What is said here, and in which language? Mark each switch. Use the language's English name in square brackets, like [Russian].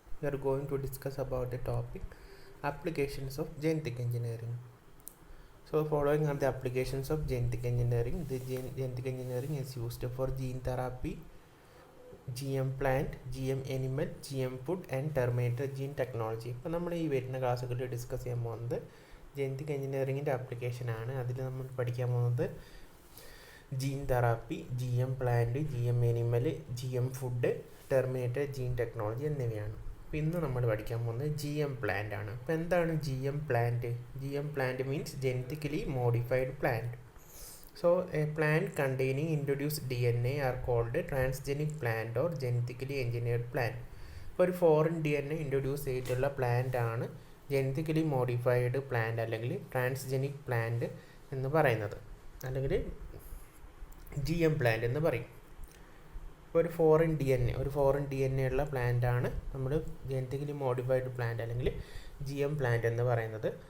[English] we are going to discuss about the topic applications of genetic engineering. So following are the applications of genetic engineering. The genetic engineering is used for gene therapy, GM plant, GM animal, GM food and terminated gene technology. [Malayalam] ഇപ്പോൾ നമ്മൾ ഈ വരുന്ന ക്ലാസ്സുകളിൽ discuss ചെയ്യാൻ പോകുന്നത് genetic എഞ്ചിനീയറിങ്ങിൻ്റെ ആപ്ലിക്കേഷനാണ്. അതിൽ നമ്മൾ പഠിക്കാൻ പോകുന്നത് gene therapy, G M plant, G M animal, G M food, terminated gene technology എന്നിവയാണ്. അപ്പോൾ ഇന്ന് നമ്മൾ പഠിക്കാൻ പോകുന്നത് ജി എം പ്ലാന്റ് ആണ്. അപ്പോൾ എന്താണ് G M plant? [English] G M plant means genetically modified plant. So a plant containing introduced DNA are called transgenic plant or genetically engineered plant. [Malayalam] ഇപ്പോൾ ഒരു ഫോറിൻ DNA ഇൻട്രൊഡ്യൂസ് ചെയ്തിട്ടുള്ള പ്ലാന്റ് ആണ് genetically modified plant അല്ലെങ്കിൽ transgenic plant എന്ന് പറയുന്നത്, അല്ലെങ്കിൽ G M plant എന്ന് പറയും. ഇപ്പോൾ ഒരു ഫോറിൻ ഡി എൻ എ ഉള്ള പ്ലാന്റ് ആണ് നമ്മൾ ജെനറ്റിക്കലി മോഡിഫൈഡ് പ്ലാന്റ് അല്ലെങ്കിൽ ജി എം പ്ലാന്റ് എന്ന് പറയുന്നത്.